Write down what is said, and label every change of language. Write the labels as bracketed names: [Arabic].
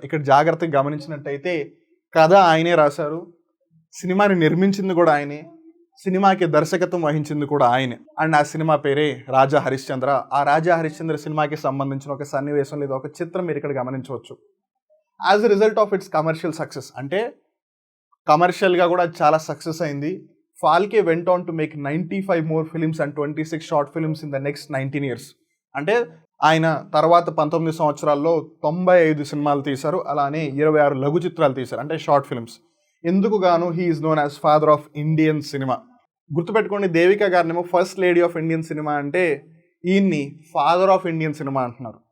[Telugu] ఇక్కడ జాగ్రత్తగా గమనించినట్టయితే కథ ఆయనే రాశారు, సినిమాని నిర్మించింది కూడా ఆయనే, సినిమాకి దర్శకత్వం వహించింది కూడా ఆయనే. అండ్ ఆ సినిమా పేరే రాజా హరిశ్చంద్ర. ఆ రాజా హరిశ్చంద్ర సినిమాకి సంబంధించిన ఒక సన్నివేశం లేదా ఒక చిత్రం మీరు ఇక్కడ గమనించవచ్చు. [English] as a result of its commercial success, [Telugu] అంటే కమర్షియల్గా కూడా చాలా సక్సెస్ అయింది. [English] Phalke went on to make 95 more films and 26 short films in the next 19 years. [Telugu] అంటే ఆయన తర్వాత 19 సంవత్సరాల్లో 95 సినిమాలు తీశారు, అలానే 26 లఘు చిత్రాలు తీశారు, అంటే షార్ట్ ఫిల్మ్స్. ఎందుకు గాను [English] He is known as father of Indian cinema. [Telugu] గుర్తుపెట్టుకోండి, Devika గారినేమో [English] first lady of Indian cinema [Telugu] అంటే ఈయన్ని [English] father of Indian cinema [Telugu] అంటున్నారు.